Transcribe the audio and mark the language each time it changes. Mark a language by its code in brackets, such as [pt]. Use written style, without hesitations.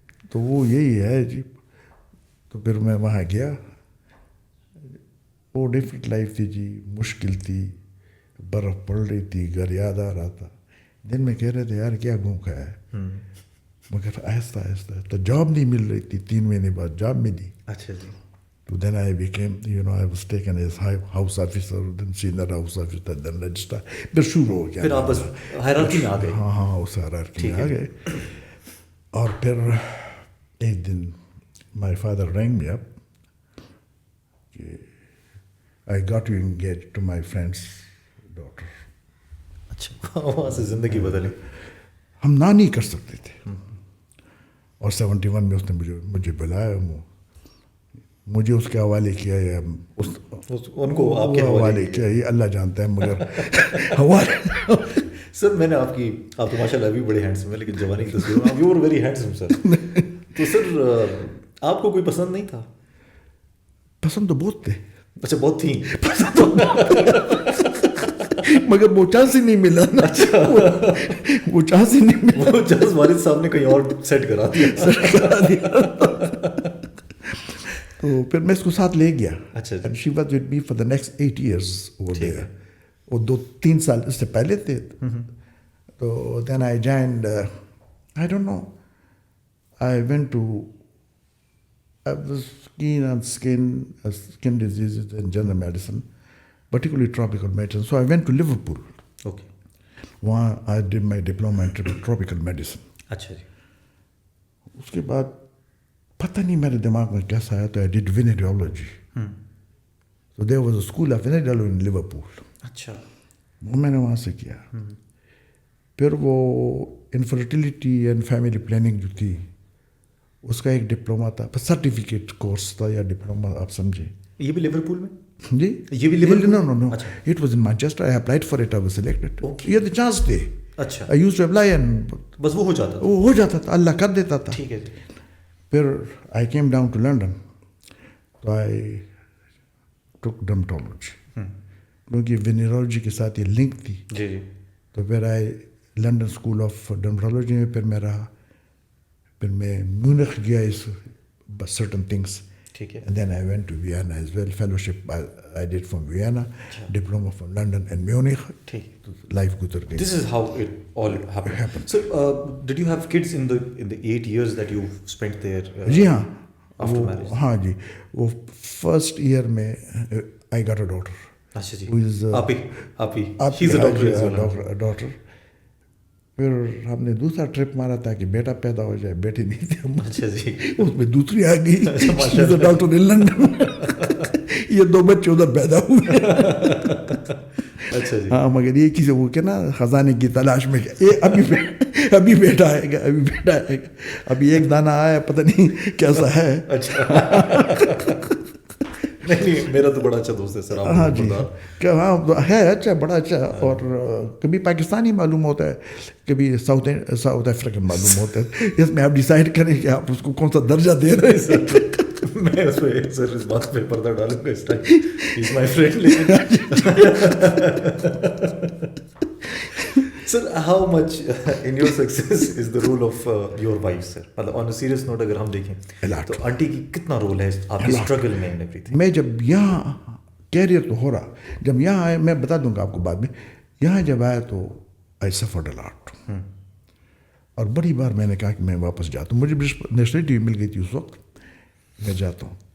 [ur] تو وہ یہی ہے جی. تو پھر میں وہاں گیا. وہ ڈفرینٹ لائف تھی جی, مشکل تھی, برف پڑ رہی تھی, گھر یاد آ رہا تھا. دن میں کہہ رہے تھے یار کیا گھوم کا ہے, مگر آہستہ آہستہ. تو جاب نہیں مل رہی تھی, 3 مہینے بعد جاب ملی. اچھا جی. [en] تو then I became I was taken as house officer, then senior house officer, then registrar. [ur] پھر شروع ہو گیا. پھر آپ بس ہائرارکی میں آ گئے. ہاں اس ہائرارکی میں آ گئے. اور پھر ایک دن [en] my father rang me up [ur] کہ [en] I got you engaged to my friend's daughter. [ur] اچھا وہاں سے زندگی بدلی. ہم نہ نہیں کر سکتے تھے. اور 71 میں اس نے مجھے بلایا, مجھے اس کے حوالے کیا یا ان کو آپ کے حوالے کیا یہ اللہ جانتا ہے, مگر حوالے. سر میں نے آپ تو ماشاء اللہ ابھی بڑے ہینڈسم ہیں, لیکن جوانی کی تصویر آپ [en] You are very handsome sir. [ur] تو سر آپ کو کوئی پسند نہیں تھا؟ پسند تو بہت تھے. اچھا بہت تھیں. مگر وہ چانس ہی نہیں ملا نا. وہ چانس ہی نہیں ملا. وہ چانس والد صاحب نے کہیں اور سیٹ کرا دیا. تو پھر میں اس کو ساتھ لے گیا. اچھا [en] And she was with me for the next 8 years over there. [ur] وہ 2-3 سال اس سے پہلے تھے. [en] تو then I joined, I don't know, I went to, I was keen on skin diseases and general medicine, particularly tropical medicine. So I went to Liverpool. Okay. وہاں I did my diploma in tropical medicine. [ur] اچھا جی. اس کے بعد پتہ نہیں میرے دماغ میں کیسا آیا, تو [en] I did venereology. So there was a school of venereology in Liverpool. [ur] اچھا. وہ میں نے وہاں سے کیا. پھر وہ انفرٹیلیٹی اینڈ فیملی پلاننگ جو تھی اس کا ایک ڈپلوما تھا, سرٹیفکیٹ کورس تھا یا ڈپلوما, آپ سمجھے. یہ بھی لیورپول میں؟ جی یہ بھی Liverpool? [en] No. It was in Manchester. I applied for it. I was selected. [ur] یہ [en] the chance [ur] تھے. اچھا. [en] I used to apply and [ur] بس وہ ہو جاتا تھا. وہ ہو جاتا تھا, اللہ کر دیتا تھا. ٹھیک ہے. [en] پھر I came down to London. تو I took dermatology. [ur] کیونکہ وینیرولوجی کے ساتھ یہ لنک تھی. جی جی. تو پھر I لنڈن اسکول آف ڈرمٹولوجی میں پھر میں رہا. پھر میں میونخ گیا اس [en] certain things. [ur] ٹھیک ہے. [en] And then I went to Vienna as well. Fellowship I did from Vienna, diploma from London and Munich. [ur] ٹھیک. Life گزر گئی. [en] This is how it all happened. So did you have kids in the 8 years that you spent there? [ur] جی ہاں. [en] After marriage. [ur] ہاں جی. [en] وہ first year میں I got a daughter. [ur] اچھا جی. [en] Who is [ur] آپ ہی. [en] She's a doctor as well. Daughter. [ur] پھر ہم نے دوسرا ٹرپ مارا تھا کہ بیٹا پیدا ہو جائے, بیٹی نہیں تھی. اچھا جی. اس میں دوسری آ گئی, [en] Doctor in London. [ur] یہ 2 بچے ادھر پیدا ہوئے. اچھا جی. ہاں مگر یہ کسی وہ کہ نا خزانے کی تلاش میں ابھی بیٹا آئے گا, ابھی بیٹا آئے گا, ابھی ایک دانہ آیا, پتہ نہیں کیسا ہے. اچھا. نہیں میرا تو بڑا اچھا دوست ہے سر. ہاں جی ہاں ہے اچھا, بڑا اچھا. اور کبھی پاکستانی معلوم ہوتا ہے, کبھی ساؤتھ افریقن معلوم ہوتا ہے. اس میں آپ ڈیسائڈ کریں کہ آپ اس کو کون سا درجہ دے رہے ہیں. میں اس پہ سر اس بات پہ پردہ ڈالوں گا اس time. [en] He is my friend. Sir, how much in your success is the role of your wife, sir? [ur] مطلب [en] on a serious note [ur] اگر ہم دیکھیں تو آنٹی کی کتنا رول ہے آپ کی اسٹرگل میں [en] And everything? [ur] میں جب یہاں کیریئر تو ہو رہا, جب یہاں آئے, میں بتا دوں گا آپ کو بعد میں, یہاں جب آیا تو [en] I suffered a lot. [ur] اور بڑی بار میں نے کہا کہ میں واپس جاتا ہوں. مجھے نیشنلٹی مل گئی تھی اس وقت, میں جاتا ہوں.